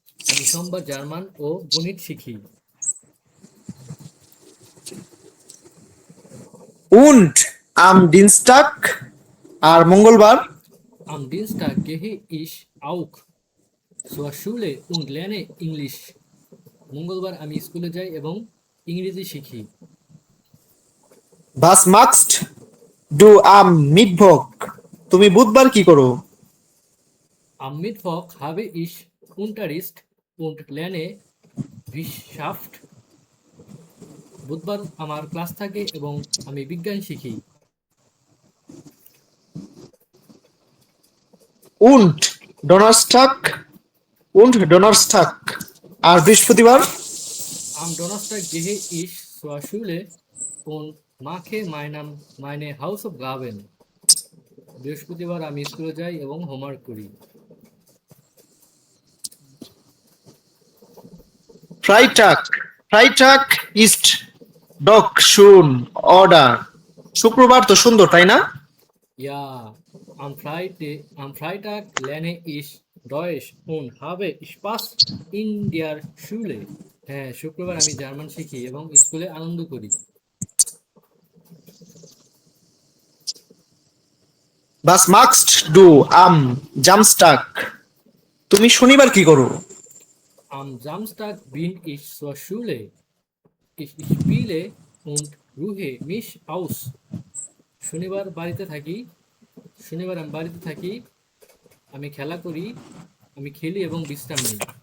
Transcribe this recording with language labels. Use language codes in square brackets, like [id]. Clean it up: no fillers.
[bn] আমি সোমবার জার্মান ও গণিত শিখি। [de] উন্ড আম ডিনস্টাক, [bn] আর মঙ্গলবার [de] Am Dienstag gehe ich auch zur Schule und lerne English. [bn] মঙ্গলবার আমি স্কুলে যাই এবং ইংরেজি শিখি। [de] ভাস মাক্সড ডু আম মিটভক, [bn] তুমি বুধবার কি করো? [de] Am Mittwoch habe ich Unterricht und lerne Wissenschaft. [bn] বুধবার আমার ক্লাস থাকে এবং আমি বিজ্ঞান শিখি। [de] উন্ড ডোনাস্টাক, উন্ড ডোনাস্টাক, [bn] আর বৃহস্পতিবার [de] Am Donnerstag gehe ich zur Schule und mache meine Hausaufgaben. [bn] বৃহস্পতিবার আমি স্কুলে যাই এবং হোমওয়ার্ক করি। [de] ফ্রাইটাক, ফ্রাইটাক ইস্ট ডক শুন অর্ডার, [bn] শুক্রবার তো সুন্দর তাই না? [de] Ja, am Freitag lerne ich Deutsch und habe Spaß in der Schule. [bn] হ্যাঁ, শুক্রবার আমি জার্মান শিখি এবং স্কুলে আনন্দ করি। [de] ভাস মাক্সড ডু আম জামস্টাক, [bn] তুমি শনিবার কি করো? [de] Am Samstag bin ich zur Schule. Ich spiele und ruhe mich aus. [bn] শনিবার বাড়িতে থাকি, শনিবার আমি বাড়িতে থাকি, আমি খেলা করি, আমি খেলি এবং বিশ্রাম নিই।